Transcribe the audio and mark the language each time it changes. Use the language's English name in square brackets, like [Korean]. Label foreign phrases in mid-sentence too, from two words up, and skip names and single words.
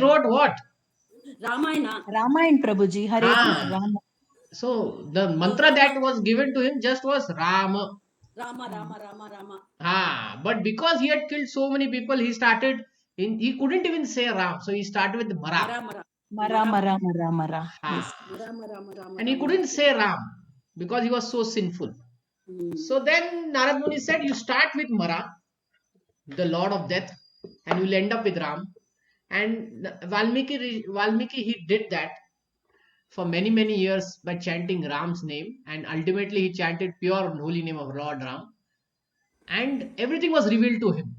[English] Rishi wrote what? Ramayana. Ramayan Prabhuji, Ah, Rama. so the mantra Rama that was given to him just was Rama. Rama Hmm. Rama Rama Rama. But because he had killed so many people, he started he couldn't even say Ram, so he started with Mara. Mara Mara Mara, Mara Mara, Mara, Mara. Ha. Yes. Mara Mara Mara And he Mara Mara. couldn't say Ram because he was so sinful. Hmm. So then Narad Muni said, you start with Mara, the Lord of Death, and you'll end up with Ram. And Valmiki he did that for many many years by chanting Ram's name, and ultimately he chanted pure and holy name of Lord Ram, and everything was revealed to him.